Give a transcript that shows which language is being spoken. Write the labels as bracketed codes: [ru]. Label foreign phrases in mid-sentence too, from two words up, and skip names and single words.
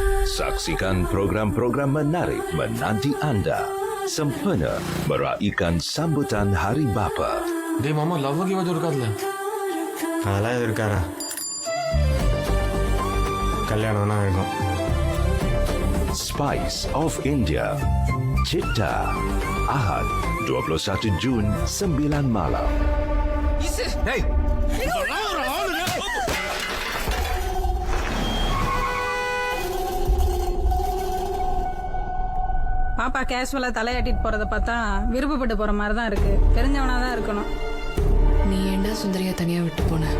[ms] Saksikan program-program menarik menanti anda sempena meraihkan sambutan Hari Bapa. [ta] டேய் மாமா லவ் கிவ் இருக்காதுல அதெல்லாம் எதுவும் இருக்காரா கல்யாணம்னா இருக்கும். [ms] Spice of India. Cipta. Ahad 21 Jun 9 malam. [ta] டேய் பாப்பா கேஷுவலா தலையாட்டிட்டு போறத பார்த்தா விருப்பப்பட்டு போற மாதிரி தான் இருக்கு. தெரிஞ்சவனா தான் இருக்கணும். நீ ஏண்டா சுந்தரியா தனியா விட்டு போன?